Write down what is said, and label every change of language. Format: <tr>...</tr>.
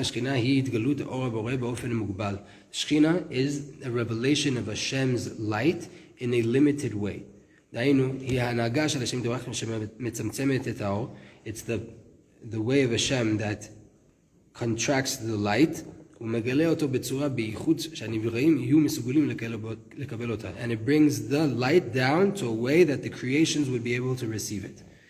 <he>Shchina hi itgalut or haboreh ba'ofen mugbal.</he> <en>Shchina is a revelation of Hashem's light in a limited way.</en> <he>דהיינו, היא ההנהגה של השם יתברך שמצמצמת את האור.</he> <en>It's the way of Hashem that contracts the light,</en> <he>ומגלה אותו בצורה בייחוד שהנבראים יהיו מסוגלים לקבל אותה.</he> <en>And it brings the light down to a way that the creations would be able to receive it.</en>